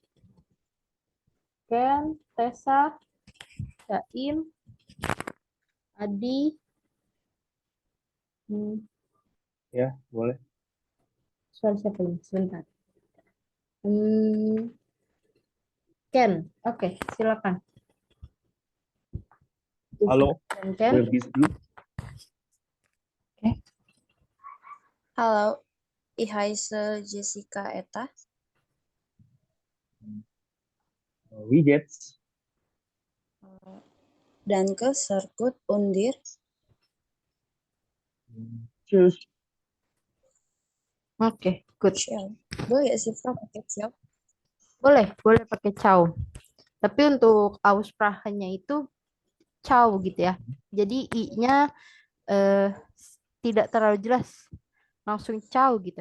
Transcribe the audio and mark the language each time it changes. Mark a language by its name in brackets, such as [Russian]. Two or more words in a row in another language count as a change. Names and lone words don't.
[Indonesian] Ken, Tessa, Jaim, Adi. Ya, boleh. Suara siapa ini? Sebentar. Ken, oke, silakan. Halo, Dan Ken. [German] where bist du? Hallo, ich heiße Jessica Etta. Wie geht's? Danke, sehr gut. Und dir? Tschüss. [Indonesian] Oke, good. Ciao. Boleh sih, Frau, pakai ciao? Boleh pakai ciao. Tapi untuk Aussprache-nya itu ciao gitu ya. Jadi i-nya tidak terlalu jelas. Langsung ciao gitu.